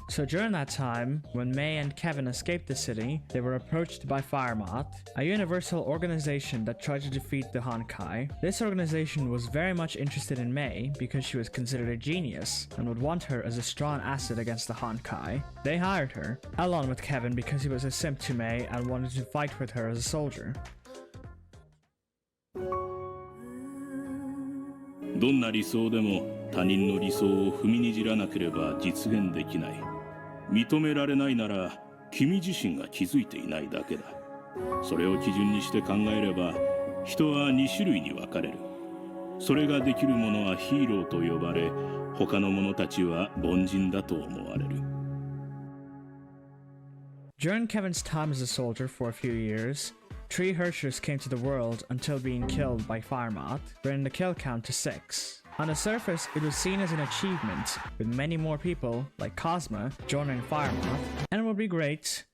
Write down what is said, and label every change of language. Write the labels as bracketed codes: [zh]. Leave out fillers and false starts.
[en] So during that time, when Mei and Kevin escaped the city, they were approached by Firemoth, a universal organization that tried to defeat the Honkai. This organization was very much interested in Mei because she was considered a genius, and would want her as a strong asset against the Honkai. They hired her, along with Kevin because he was a simp to Mei and wanted to fight with her as a soldier. [ja] どんな理想でも他人の理想を踏みにじらなければ実現できない認められないなら君自身が気づいていないだけだそれを基準にして考えれば人は2種類に分かれるそれができる者はヒーローと呼ばれ他の者たちは凡人だと思われる [en] During Kevin's time as a soldier for a few years, 3 Herschers came to the world until being killed by Firemoth, bringing the kill count to 6. On the surface, it was seen as an achievement, with many more people, like Cosma, joining Firemoth, and it would be great.